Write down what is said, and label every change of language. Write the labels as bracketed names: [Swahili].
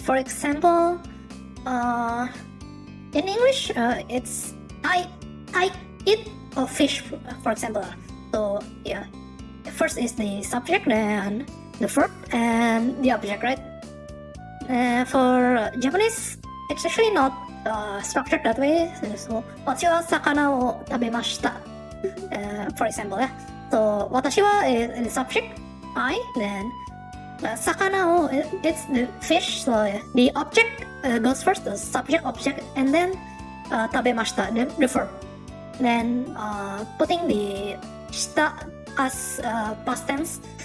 [English] For example, in English, it's I eat a fish, for example. So yeah, first is the subject, then the verb, and the object, right? For Japanese, it's actually not structured that way. So, [Japanese] 私は魚を食べました。 [English] For example, yeah. So, 私は is the subject, I, then 魚を it's the fish, so the object goes first, the subject, object, and then 食べました, the verb. Then putting the した as past tense.